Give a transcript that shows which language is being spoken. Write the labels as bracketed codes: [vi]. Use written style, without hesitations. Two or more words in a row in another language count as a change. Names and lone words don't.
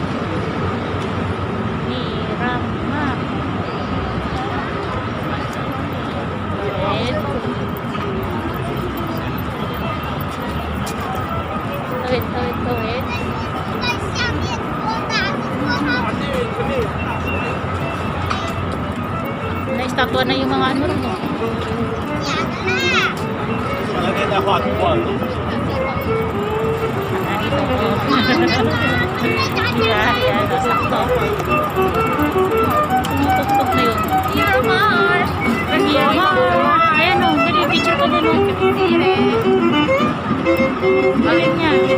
[tl] Miramar. Tuwid. Na-estatwa na yung mga ano rin. [zh] 那天在画图啊。 [tl] Yan, sakto. Tumutok-tok na yun. Miramar! Ayan o, gani, picture ko din o. Galing niya.